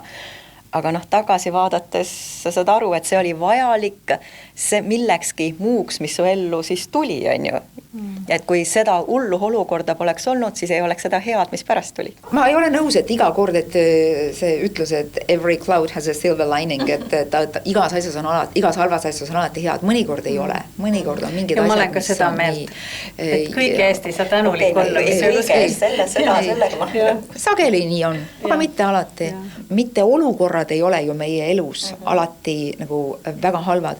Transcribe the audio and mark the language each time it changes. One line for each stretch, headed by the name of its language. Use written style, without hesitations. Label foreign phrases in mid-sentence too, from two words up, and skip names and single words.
Estonian: Aga tagasi vaadates sa saad aru, et see oli vajalik see millekski muuks, mis su ellu siis tuli, on ju. Et kui seda hullu olukorda poleks olnud, siis ei oleks seda head, mis pärast tuli. Ma ei ole nõus, et iga kord, et see ütlus, et
English: every cloud has a silver lining,
Estonian: et igas asjas on alati, igas halvas asjas on alati head, mõnikord ei ole, mõnikord on mingid ja asjad. Ma olen ka seda meelt, et kõik Eesti sa tänulik olla. Sageli nii on, aga mitte alati. Mitte olukorrad ei ole ju meie elus alati nagu väga halvad.